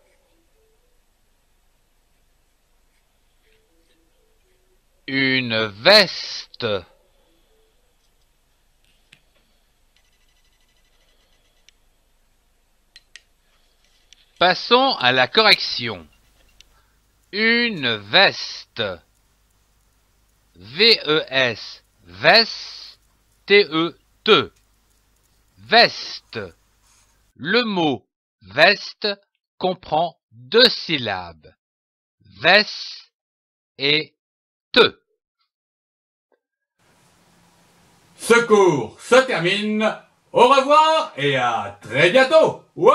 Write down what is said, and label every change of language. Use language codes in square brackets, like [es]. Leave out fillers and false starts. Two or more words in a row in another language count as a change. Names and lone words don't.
[fr] Une veste. Passons à la correction. Une veste. V-E-S, veste, T-E-T. Veste. Le mot veste comprend 2 syllabes, veste et te. Ce cours se termine. Au revoir et à très bientôt.